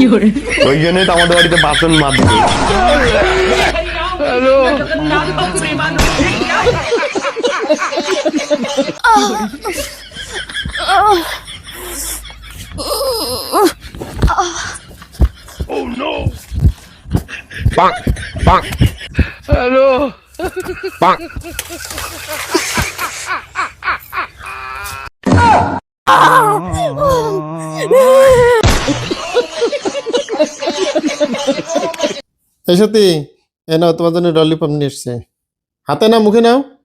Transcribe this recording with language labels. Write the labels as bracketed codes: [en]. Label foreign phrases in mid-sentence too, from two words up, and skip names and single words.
[bn] ওই জন্যই তো আমাদের বাড়িতে বাসন মাজবে। [en] Oh no. Bonk, bonk. Hello. Bonk. [bn] এই সত্যি, এ নাও তোমার জন্য ললিপপ নিয়ে এসছে। হাতে নাও, মুখে নাও।